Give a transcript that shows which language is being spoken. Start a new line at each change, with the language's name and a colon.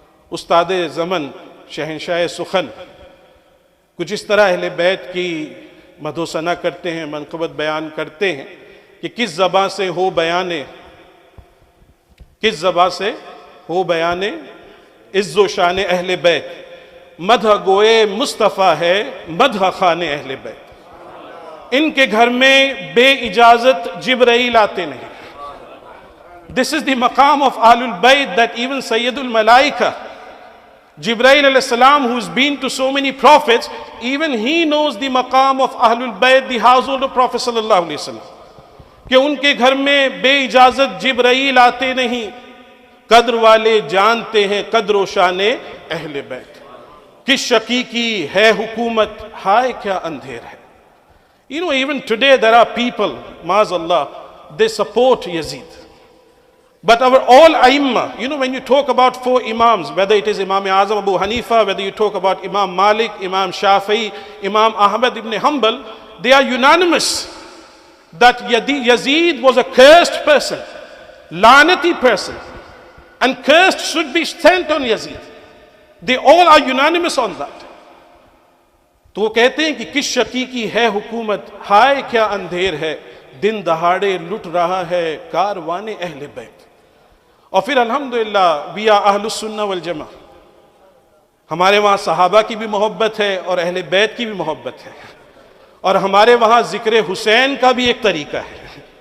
Urdu: استاد زمن شہنشاہ سخن کچھ اس طرح اہل بیت کی مدح و ثنا کرتے ہیں, منقبت بیان کرتے ہیں کہ کس زباں سے ہو بیانے, کس زباں سے ہو بیانے عز و شان اہل بیت, مدح گوئے مصطفیٰ ہے مدح خان اہل بیت. ان کے گھر میں بے اجازت جبرائیل آتے نہیں.
English: This is the maqam of Ahlul Bayt, that even Sayyidul Malaika, Jibreel alayhi salam, who's been to so many prophets, even he knows the maqam of Ahlul Bayt, the household of Prophet sallallahu alayhi wasallam,
Urdu: کہ ان کے گھر میں بے اجازت جبرائیل آتے نہیں. قدر والے جانتے ہیں قدر و شان اہل بیت. کس شقی کی ہے حکومت, ہائے کیا اندھیر ہے.
English: Even today there are people, maazallah, they support Yazid. But our all Aimma, when you talk about four Imams, whether it is Imam Azam Abu Hanifa, whether you talk about Imam Malik, Imam Shafi'i, Imam Ahmad ibn Hanbal, they are unanimous that Yazid was a cursed person, lanati person, and cursed should be sent on Yazid. They all are unanimous on that.
Urdu: تو وہ کہتے ہیں کہ کس شقی کی ہے حکومت, ہائے کیا اندھیر ہے, دن دہاڑے لٹ رہا ہے کاروان اہل بیت. اور پھر الحمدللہ
English: we are
Urdu: اہل السنہ والجماع. ہمارے وہاں صحابہ کی بھی محبت ہے اور اہل بیت کی بھی محبت ہے، اور ہمارے وہاں ذکر حسین کا بھی ایک طریقہ ہے.